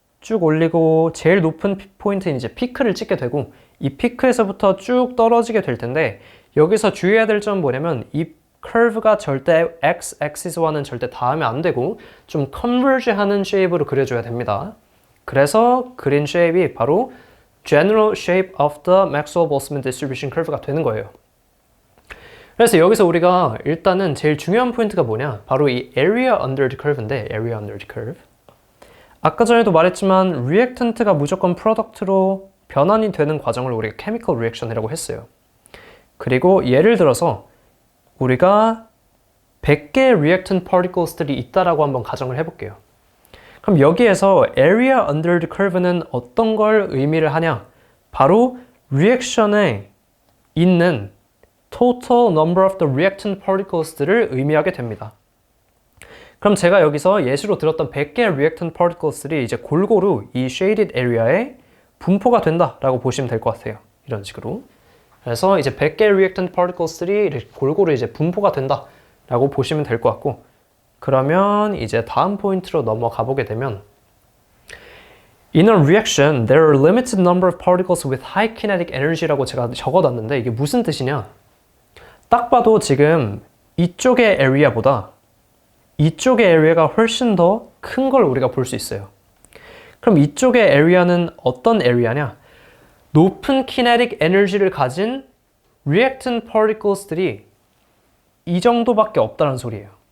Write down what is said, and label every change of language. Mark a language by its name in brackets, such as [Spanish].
[Korean] 쭉 올리고 제일 높은 포인트인 이제 피크를 찍게 되고 이 피크에서부터 쭉 떨어지게 될 텐데 여기서 주의해야 될 점은 뭐냐면 이 커브가 절대 x-axis와는 절대 닿으면 안 되고 좀 컨버지하는 쉐입으로 그려줘야 됩니다. 그래서 그린 쉐입이 바로 [English] general shape of the Maxwell-Boltzmann distribution curve [Korean] 가 되는 거예요. 그래서 여기서 우리가 일단은 제일 중요한 포인트가 뭐냐? 바로 이 area under the curve인데 area under the curve. 아까 전에도 말했지만 리액턴트가 무조건 프로덕트로 변환이 되는 과정을 우리가 chemical reaction이라고 했어요. 그리고 예를 들어서 우리가 100개의 reactant particles들이 있다라고 한번 가정을 해볼게요. 그럼 여기에서 area under the curve는 어떤 걸 의미를 하냐? 바로 리액션에 있는 [English] total number of the reactant particles [Korean] 들을 의미하게 됩니다. 그럼 제가 여기서 예시로 들었던 100개의 reactant particles들이 이제 골고루 이 shaded area에 분포가 된다라고 보시면 될 것 같아요. 이런 식으로. 그래서 이제 100개의 reactant particles들이 골고루 이제 분포가 된다라고 보시면 될 것 같고, 그러면 이제 다음 포인트로 넘어가 보게 되면 [English] In a reaction, there are a limited number of particles with high kinetic energy [Korean] 라고 제가 적어놨는데 이게 무슨 뜻이냐? 딱 봐도 지금 이쪽의 area보다 이쪽의 area가 훨씬 더 큰 걸 우리가 볼 수 있어요. 그럼 이쪽의 area는 어떤 area냐? 높은 kinetic energy를 가진 reactant particles들이 이 정도밖에 없다는 소리예요.